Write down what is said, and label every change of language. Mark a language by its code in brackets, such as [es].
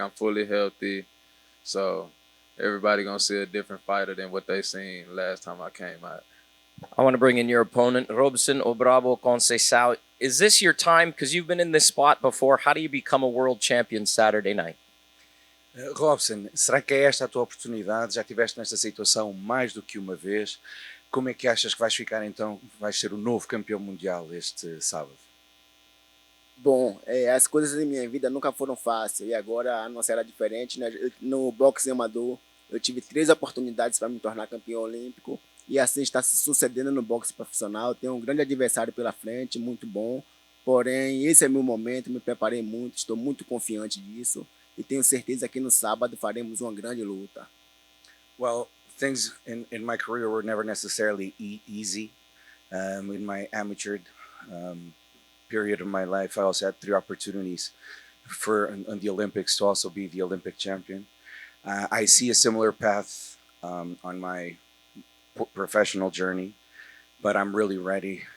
[en] I'm fully healthy, so everybody gonna see a different fighter than what they seen last time I came out. I want to bring in your opponent, Robson Conceicao. Is this your time? Because you've been in this spot before. How do you become a world champion Saturday night? [pt] Robson, será que é esta a tua oportunidade? Já estiveste nesta situação mais do que uma vez. Como é que achas que vais ficar então, vais ser o novo campeão mundial este sábado? Bom, as coisas em minha vida nunca foram fáceis e agora a nossa era diferente, né? No boxe amador eu tive 3 oportunidades para me tornar campeão olímpico e assim está se sucedendo no boxe profissional. Tenho um grande adversário pela frente, muito bom, porém esse é meu momento, me preparei muito, estou muito confiante disso e tenho certeza que no sábado faremos uma grande luta. [en] Well, things in my career were never necessarily easy. In my amateur period of my life, I also had 3 opportunities on the Olympics to also be the Olympic champion. I see a similar path on my professional journey, but I'm really ready.